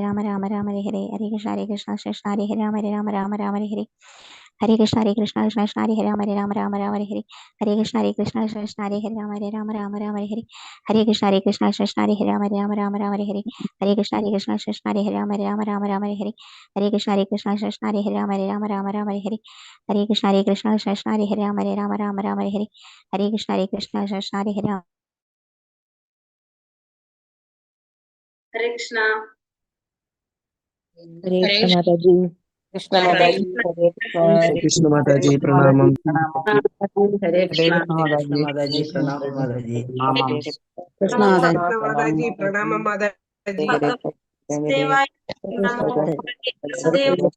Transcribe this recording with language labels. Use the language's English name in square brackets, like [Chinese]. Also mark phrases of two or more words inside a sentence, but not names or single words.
[Sanskrit] രാമ രാമ രാമ ഹരേ ഹരേ ഹരേ കൃഷ്ണ കൃഷ്ണ ഹരേ രാമ ഹരേ രാമ രാമ രാമ ഹരേ ഹരേ ഹരേ കൃഷ്ണ കൃഷ്ണ ഹരേ രാമ ഹരേ രാമ രാമ രാമ ഹരേ ഹരേ ഹരേ കൃഷ്ണ കൃഷ്ണ ഹരേ രാമ ഹരേ രാമ രാമ രാമ ഹരേ ഹരേ ഹരേ കൃഷ്ണ കൃഷ്ണ ഹരേ രാമ ഹരേ രാമ രാമ രാമ ഹരേ ഹരേ ഹരേ കൃഷ്ണ കൃഷ്ണ ഹരേ രാമ ഹരേ രാമ രാമ രാമ ഹരേ ഹരേ ഹരേ കൃഷ്ണ കൃഷ്ണ ഹരേ രാമ ഹരേ രാമ രാമ രാമ ഹരേ ഹരേ ഹരേ കൃഷ്ണ കൃഷ്ണ ഹരേ രാമ ഹരേ രാമ രാമ രാമ ഹരേ ഹരേ ഹരേ കൃഷ്ണ കൃഷ്ണ ഹരേ രാമ ഹരേ കൃഷ്ണ. ഹരേ കൃഷ്ണ മാതാജി. കൃഷ്ണ മാതാജി. ഹരേ കൃഷ്ണ [Malayalam] മാതാജി പ്രണാമം. [Sanskrit] ഹരേ കൃഷ്ണ [Malayalam] മാതാജി പ്രണാമം മാതാജി. [Sanskrit] കൃഷ്ണ മാതാജി പ്രണാമം മാതാജി. ദേവായ നമോ വസുദേവ